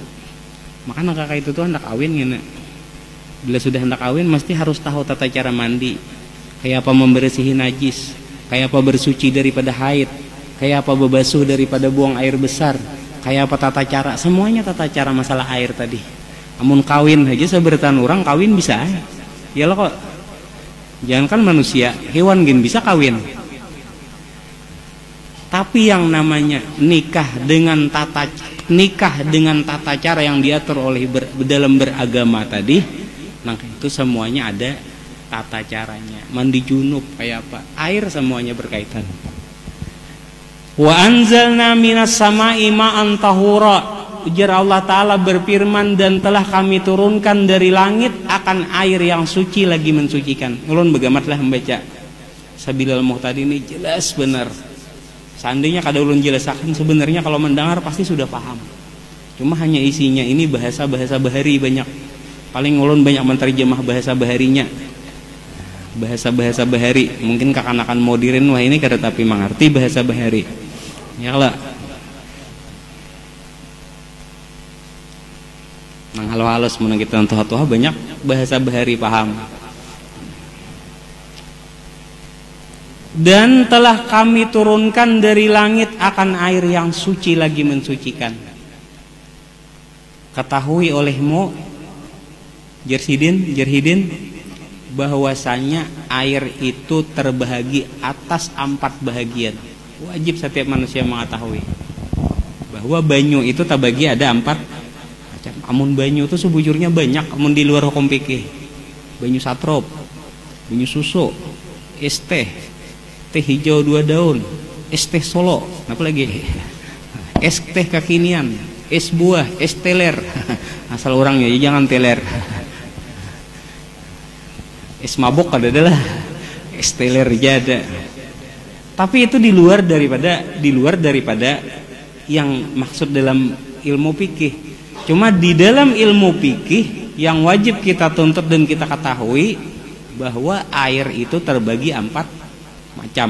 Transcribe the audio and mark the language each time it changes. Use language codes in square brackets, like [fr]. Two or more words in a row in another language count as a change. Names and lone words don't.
[id] Makanya kakak itu tuh hendak kawin gini. Bila sudah hendak kawin mesti harus tahu tata cara mandi, kayak apa membersihi najis, kayak apa bersuci daripada haid, kayak apa bebasuh daripada buang air besar, kayak apa tata cara, semuanya tata cara masalah air tadi. [bjn] Amun kawin aja seberatan orang kawin bisa. [id] Ya lo kok. [bjn] Jangankan manusia, hewan gin bisa kawin. [id] Tapi yang namanya nikah dengan tata cara yang diatur oleh dalam beragama tadi, nah itu semuanya ada tata caranya. Mandi junub kayak apa, air semuanya berkaitan. [ar] وأنزلنا من السماء ماء طهورا. [id] Ujar Allah Ta'ala berfirman, dan telah kami turunkan dari langit akan akan air yang suci lagi mensucikan. [bjn] Ulun begamatlah membaca Sabilal Muhtadi ini jelas benar. Seandainya kada ulun jelasakan, sebenarnya kalau mendengar pasti sudah paham. [id] Cuma hanya isinya ini bahasa-bahasa bahari banyak. [bjn] Paling ulun banyak menterjemah bahasa baharinya. Bahasa-bahasa bahari. Mungkin kakanakan modern wah ini kada tapi mengerti bahasa bahari. Ya lah. Nang halus-halus mun kita tua-tua banyak bahasa bahari paham. [id] Dan telah kami turunkan dari langit akan air yang suci lagi mensucikan. Ketahui olehmu Jerhidin bahwasanya air itu terbahagi atas 4 bahagian. Wajib setiap manusia mengetahui bahwa banyu itu terbagi ada 4 macam. [bjn] Amun banyu itu sebujurnya banyak. Amun di luar hukum fikih, banyu satrop, banyu susu, es teh hijau 2 daun, es teh Solo, apa lagi? Es teh kekinian, es buah, es teler. [id] Asal orangnya jangan teler. Es mabok adalah es teler aja ada. Tapi itu di luar daripada yang maksud dalam ilmu fikih. Cuma di dalam ilmu fikih yang wajib kita tuntut dan kita ketahui bahwa air itu terbagi 4 macam.